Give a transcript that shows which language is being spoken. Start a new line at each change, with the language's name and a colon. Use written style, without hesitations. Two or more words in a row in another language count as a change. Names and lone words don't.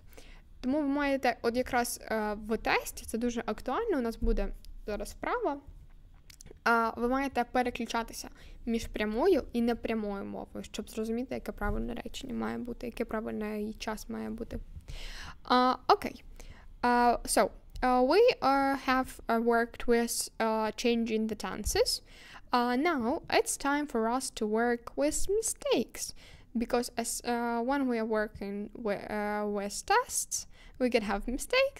Ukrainian: Тому ви маєте, от якраз в тесті, це дуже актуально, у нас буде зараз вправа, ви маєте переключатися між прямою і непрямою мовою, щоб зрозуміти, яке правильне речення має бути, яке правильний час має бути.
English: Okay. So, we have worked with changing the tenses. Now, it's time for us to work with mistakes. Because when we are working with tests, we can have mistakes.